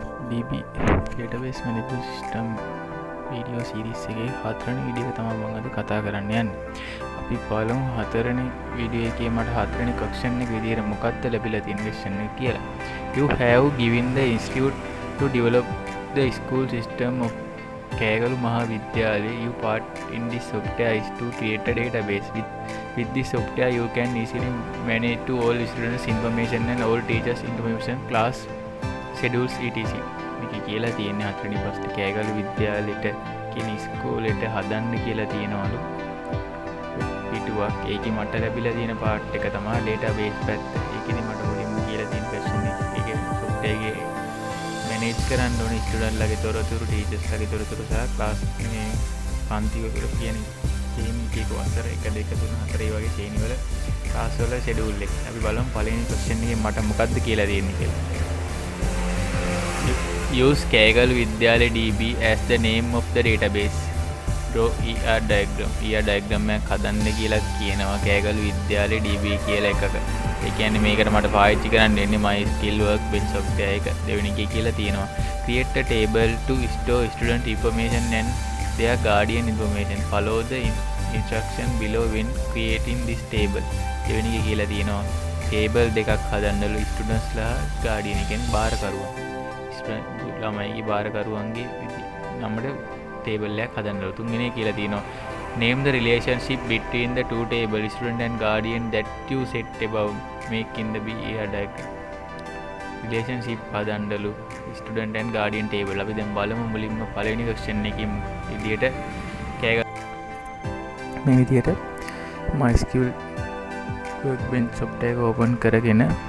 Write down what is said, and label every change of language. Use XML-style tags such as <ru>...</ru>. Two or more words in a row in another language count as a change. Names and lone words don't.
<en>DB database management system video series</en> <si>එකේ හතරවෙනි වීඩියෝ එක තමයි මම අද කතා කරන්න යන්නේ. අපි බලමු හතරවෙනි වීඩියෝ එකේ මට හතරවෙනි question එක විදිහට මොකක්ද ලැබිලා තියෙන question එක කියලා.</si> <en>You have given the institute to develop the school system of Kagalu Mahavidyalaya. You part in this software is to create a database. With this software you can easily manage to all students information and all teachers information, class schedules etc.</en> <si>මේක කියලා තියෙන්නේ හතරවෙනි ප්‍රශ්න කෑගලු විද්‍යාලයට කියන ඉස්කෝලේට හදන්න කියලා තියෙනවලු පිටුවක්. ඒකේ මට ලැබිලා තියෙන පාර්ට් එක තමයි database පැත්ත. ඒකෙදි මට මුලින්ම කියලා තියෙන question එක. ඒකේ software එකේ මැනේජ් කරන්න ඕනේ ස්ටුඩන්ට් ලගේ තොරතුරු, ටීචර්ස් ලගේ තොරතුරු සහ ක්ලාස් මේ පන්ති වල කියන කේමිකේක වසර 1 2 3 4 වගේ ශ්‍රේණි වල ක්ලාස් වල ෂෙඩියුල් එක. අපි බලමු පළවෙනි question එකේ මට මොකක්ද කියලා දෙන්නේ කියලා.</si> <en>Use Kagalu Vidyalaya DB as the name of the database. Draw ER diagram. ER diagram</en> <si>එකක් හදන්න කියලා කියනවා Kagalu Vidyalaya DB කියලා එකක. ඒ කියන්නේ මේකට මට පාවිච්චි කරන්න වෙන්නේ</si> <en>my skill workbench software</en> <si>එක. දෙවෙනි එකේ කියලා තියෙනවා</si> <en>create a table to store student information and their guardian information. Follow the instruction below when creating this table.</en> <si>දෙවෙනි එකේ කියලා තියෙනවා table දෙකක් හදන්නලු students ලා guardian එකෙන් බාරකරුවා. ළමයිගේ බාරකරුවන්ගේ නම්බර table එකක් හදන්නලු. තුන්වෙනි එක කියලා තියෙනවා</si> <en>name the relationship between the two table student and guardian that you set above making the BER diagram. relationship හදන්නලු student and guardian table.</en> <si>අපි දැන් බලමු මුලින්ම පළවෙනි question එකකින් විදියට මේ විදියට</si> <en>MySQL workbench software</en> <si>එක open කරගෙන</si>